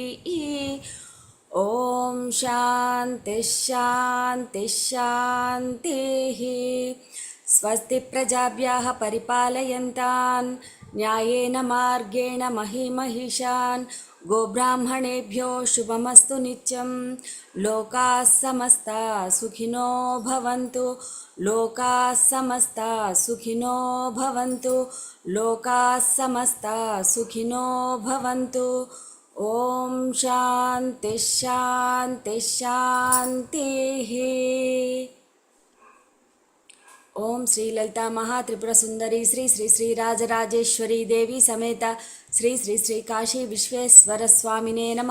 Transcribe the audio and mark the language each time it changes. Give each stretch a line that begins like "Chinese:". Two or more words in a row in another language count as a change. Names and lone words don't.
Sanskrit: ఓం శాంతి శాంతి శాంతి. స్వస్తి ప్రజాభ్యః పరిపాలయంతాన్ న్యాయేన మార్గేణ మహిమహిషాన్ గోబ్రాహ్మణేభ్యో శుభమస్తు నిత్యం. లోకాః సమస్తాః సుఖినో భవంతు. లోకాః సమస్తాః సుఖినో భవంతు. లోకాః సమస్తాః సుఖినో భవంతు. ఓం శాంతి శాంతి శాంతి. ఓం శ్రీ లలితా మహాత్రిపుర సుందరి శ్రీ శ్రీ శ్రీ రాజరాజేశ్వరి దేవి సమేత శ్రీ శ్రీ శ్రీ కాశీ విశ్వేశ్వర స్వామినే నమః.